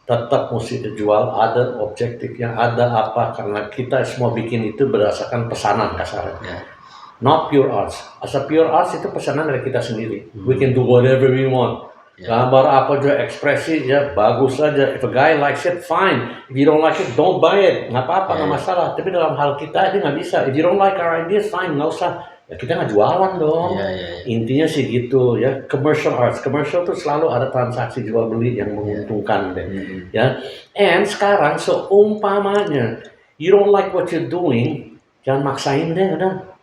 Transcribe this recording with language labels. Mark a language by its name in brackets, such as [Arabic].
[Indonesian] Tetap mesti dijual, ada objektifnya, ada apa, karena kita semua bikin itu berdasarkan pesanan kasarnya. [English] Not pure arts. As a pure arts [Indonesian] itu pesanan dari kita sendiri. [English] We can do whatever we want. [Indonesian] Gambar apa aja, ekspresi ya bagus saja. [English] If a guy likes it, fine. If you don't like it, don't buy it. [Indonesian] Nggak apa-apa, nggak masalah. Tapi dalam hal kita itu nggak bisa. [English] If you don't like our ideas, fine, [Indonesian] nggak usah. Ya kita nggak jualan dong. Intinya sih gitu ya. Commercial arts, commercial tuh selalu ada transaksi jual beli yang menguntungkan deh. Ya. [English] And [Indonesian] sekarang seumpamanya [English] you don't like what you're doing, [Indonesian] jangan maksain deh, udah.